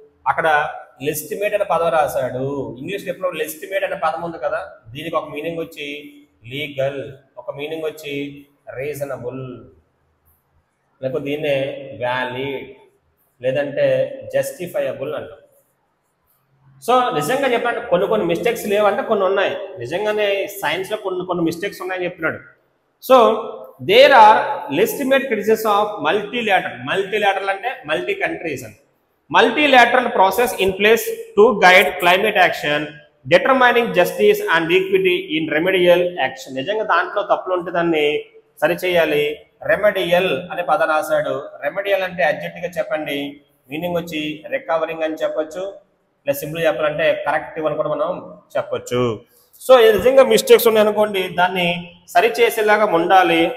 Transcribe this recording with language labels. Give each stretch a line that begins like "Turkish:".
Telugu: అక్కడ లెజిటిమేట్ అనే పదం రాశాడు. ఇంగ్లీష్ ఎప్పుడు లెజిటిమేట్ అనే పదం ఉంది కదా, దీనికి ఒక మీనింగ్ వచ్చి లీగల్, ఒక మీనింగ్ వచ్చి రీజనబుల్, లేకపోతే దీన్నే వ్యాలిడ్, లేదంటే జస్టిఫైయబుల్ అంటాం. సో నిజంగా చెప్పండి కొన్ని మిస్టేక్స్ లేవంటే కొన్ని ఉన్నాయి. నిజంగానే సైన్స్లో కొన్ని మిస్టేక్స్ ఉన్నాయని చెప్తున్నాడు.
English: so there are legitimate criticism of multilateral
Telugu: అంటే
English: multi countries
Telugu: అని,
English: multilateral process in place to guide climate action, determining justice and equity in remedial action.
Telugu: నిజంగా దాంట్లో తప్పులు ఉంటే దాన్ని సరిచేయాలి. రెమెడియల్ అనే పదం రాశాడు. రెమెడియల్ అంటే అడ్జెక్టివ్ గా చెప్పండి, మీనింగ్ వచ్చి రికవరింగ్ అని చెప్పొచ్చు, లేదా సింపుల్ చెప్పాలంటే కరెక్టివ్ అని కూడా మనం చెప్పొచ్చు. సో నిజంగా మిస్టేక్స్ ఉన్నాయి అనుకోండి, దాన్ని సరిచేసేలాగా ఉండాలి.